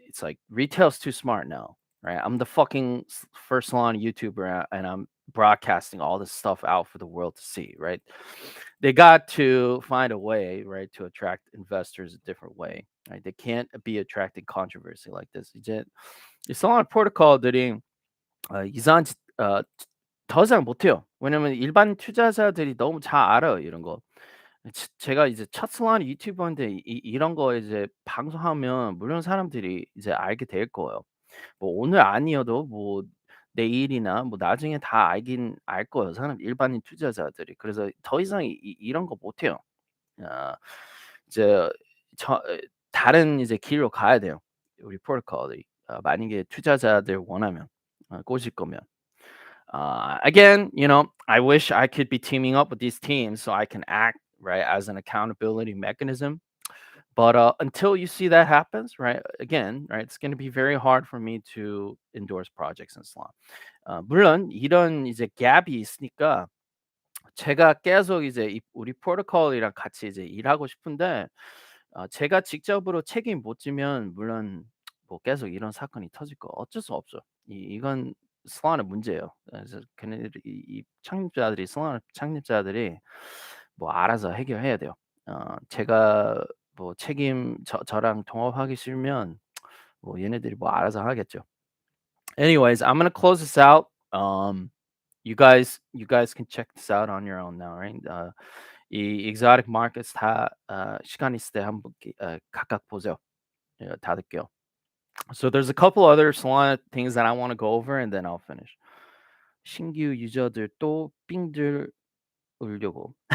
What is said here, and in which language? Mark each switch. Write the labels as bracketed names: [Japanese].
[English] It's like retail's too smart now, right? I'm the fucking first Solana YouTuber and I'm broadcasting all this stuff out for the world to see, right? They got to find a way, right, to attract investors a different way, right? They can't be attracting controversy like this. [Korean] 이제 이 Solana 프로토콜들이 이상한 더 이상 못해요. 왜냐면 일반 투자자들이 너무 잘 알아요, 이런 거. 제가 이제 첫 슬라는 유튜버인데 이런 거 이제 방송하면 물론 사람들이 이제 알게 될 거예요. 뭐 오늘 아니어도 뭐 내일이나 뭐 나중에 다 알긴 알 거예요, 일반인 투자자들이. 그래서 더 이상 이런 거 못해요. 아 이제 다른 이제 길로 가야 돼요, 우리 프로토콜이. 만약에 투자자들 원하면 꼬실 거면. [English] Again, I wish I could be teaming up with these teams so I can act right as an accountability mechanism. But until you see that happens, right? Again, right, it's going to be very hard for me to endorse projects in Islam. [Korean] 물론 이런 이제 갭이 있으니까 제가 계속 이제 우리 프로토콜이랑 같이 이제 일하고 싶은데 제가 직접으로 책임 못 지면 물론 뭐 계속 이런 사건이 터질 거 어쩔 수 없죠. 이건 솔라나 문제예요. 그래서 걔네들이 이 창립자들이 솔라나 창립자들이 뭐 알아서 해결해야 돼요. 제가 뭐 저랑 동업하기 싫으면 뭐 얘네들이 뭐 알아서 하겠죠. [English] Anyways, I'm gonna close this out. You guys can check this out on your own now, right? [Korean] 이 exotic markets 다 시간 있을 때 한번 각각 보세요. 예, 닫을게요. [English] So there's a couple other Solana things that I want to go over and then I'll finish. [Korean] 신규 유저들 또 삥들 울려고.